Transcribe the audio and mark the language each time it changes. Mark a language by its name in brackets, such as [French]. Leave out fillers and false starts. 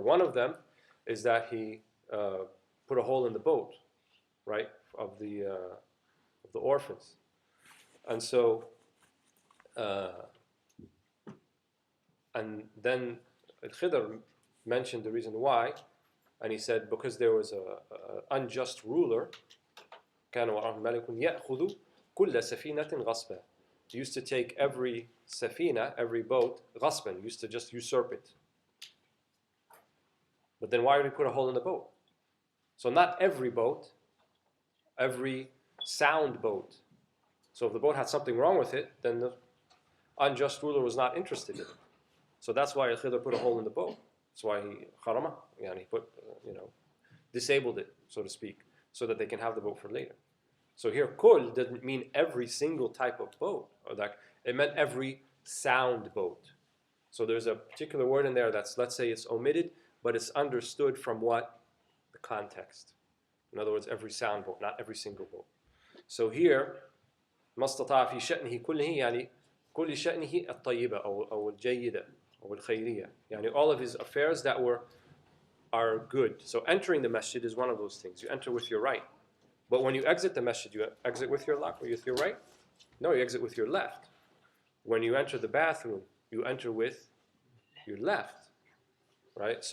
[English] One of them is that he put a hole in the boat, right, of the orphans. And so, and then Al-Khidr mentioned the reason why, and he said because there was an unjust ruler [Arabic] كان وراءهم ملك يأخذ كل سفينة غصبا. [English] He used to take every safina, every boat, غصبا. He used to just usurp it. But then why would he put a hole in the boat? So not every boat, every sound boat. So if the boat had something wrong with it, then the unjust ruler was not interested in it. So that's why Khidr put a hole in the boat. That's why he kharama, he put, disabled it, so to speak, so that they can have the boat for later. So here, kul doesn't mean every single type of boat, or that it meant every sound boat. So there's a particular word in there that's, let's say it's omitted, but it's understood from what? The context. In other words, every sound boat, not every single boat. [Arabic] So here, ما استطاع في شأنه كله يعني كل شأنه الطيبة أو الجيدة أو الخيرية. [English] يعني all of his affairs that are good. So entering the masjid is one of those things. You enter with your right. But when you exit the masjid, you exit with your left or with your right? No, you exit with your left. When you enter the bathroom, you enter with your left. Right?